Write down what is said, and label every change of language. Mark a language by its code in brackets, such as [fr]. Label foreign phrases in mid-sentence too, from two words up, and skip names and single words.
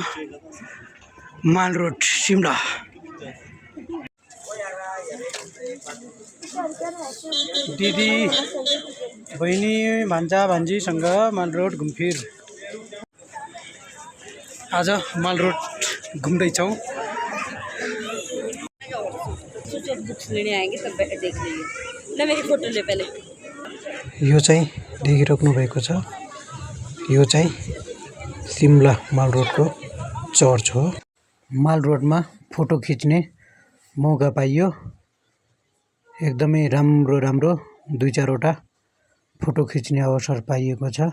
[ne] माल रोड सिमला। दिदी बहिनी भान्जा भान्जीसँग माल रोड घुमफिर। आज माल रोड घुम्दैछौँ। [hi] बुक्स लेने आएंगे तब देख लीजिए ना, मेरी फोटो ले पहले। [ne] यो चाहिँ देखिराख्नु भएको छ, यो चाहिँ सिमला माल रोडको चर्च हो। माल रोडमा फोटो खिच्ने मौका पाइयो। एकदमै राम्रो 2-4 वटा फोटो खिच्ने अवसर पाइएको छ।